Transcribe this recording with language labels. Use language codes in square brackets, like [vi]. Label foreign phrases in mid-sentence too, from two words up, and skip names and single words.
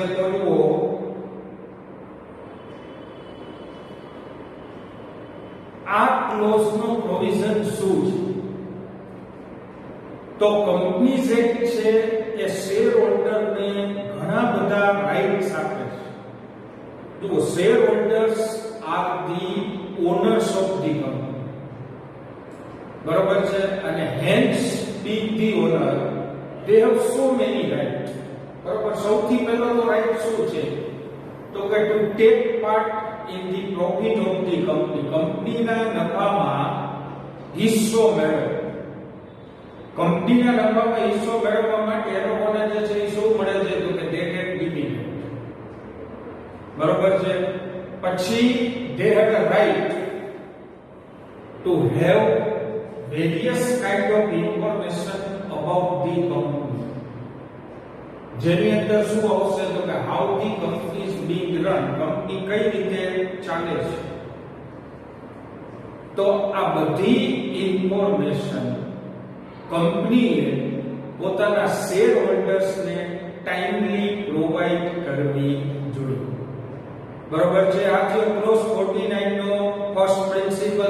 [gu] તો જુઓ આ ક્લોઝ નો પ્રોવિઝન શું છે? તો કંપનીઝ એક્ટ છે એ [en] share holder [gu] ને ઘણા બધા રાઇટ્સ આપે છે. [en] The shareholders are the owners of the company. [gu] બરોબર છે, [en] અને hence being the owner they have so many rights. [gu] બરોબર, સૌથી પહેલો તો રાઈટ શું છે તો કે [en] to take part in the profit of the company, [gu] કંપનીના નફામાં હિસ્સો મેળવવો. કંપનીના નફામાં હિસ્સો મેળવવા માટે એ લોકોને જે છે એ શું મળે છે તો કે [en] they get dividend. [gu] બરોબર છે, પછી [en] they have a right to have various kind of information about the company. [gu] જેની અંદર શું આવશે તો કે [en] how the company is being run, [gu] કંપની કઈ રીતે ચાલે છે. તો આ બધી ઇન્ફોર્મેશન કંપનીએ પોતાના શેર હોલ્ડર્સને ટાઈમલી પ્રોવાઈડ કરવી જોઈએ. બરોબર છે, આ થયો ક્લોઝ 49 નો [en] first principle.